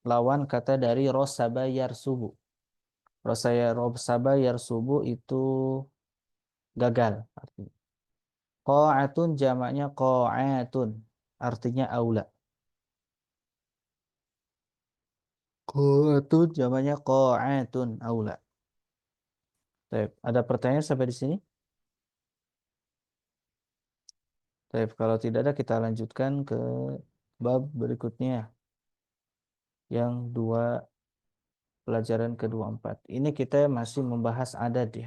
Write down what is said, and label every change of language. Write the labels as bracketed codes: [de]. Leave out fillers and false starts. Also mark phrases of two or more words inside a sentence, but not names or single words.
[id] lawan kata dari [ar] rosaba yarsubu. Rosaba yarsubu [id] itu gagal artinya. Qa'atun jamaknya qa'atun, artinya aula. Qa'atun jamaknya qa'atun, aula. Baik, ada pertanyaan sampai di sini? Baik, kalau tidak ada kita lanjutkan ke bab berikutnya yang pelajaran ke-24. Ini kita masih membahas adat ya.